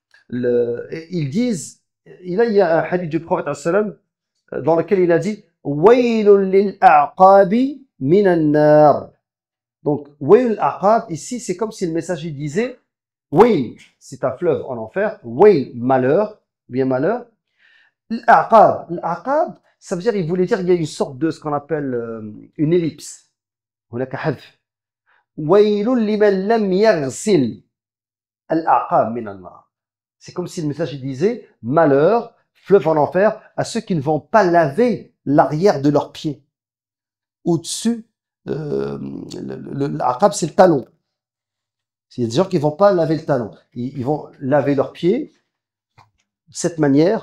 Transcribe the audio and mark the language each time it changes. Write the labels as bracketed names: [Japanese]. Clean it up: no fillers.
[French] Ils disent, il y a un hadith du prophète dans lequel il a dit [Arabic] waylun lil a'qabi minan nar. [French] Donc wayl al-aqab ici c'est comme si le messager disait wayl, c'est un fleuve en enfer, wayl, malheur, bien malheur. L'aqab, ça veut dire, il voulait dire qu'il y a une sorte de ce qu'on appelle une ellipse. [Arabic] هناك حذف. ويل لمن لم يغسل الأعقاب من النار. [French] C'est comme si le message disait malheur, fleuve en enfer, à ceux qui ne vont pas laver l'arrière de leurs pieds. Au-dessus, l'aqab, c'est le talon. Il y a des gens qui ne vont pas laver le talon. Ils vont laver leurs pieds de cette manière.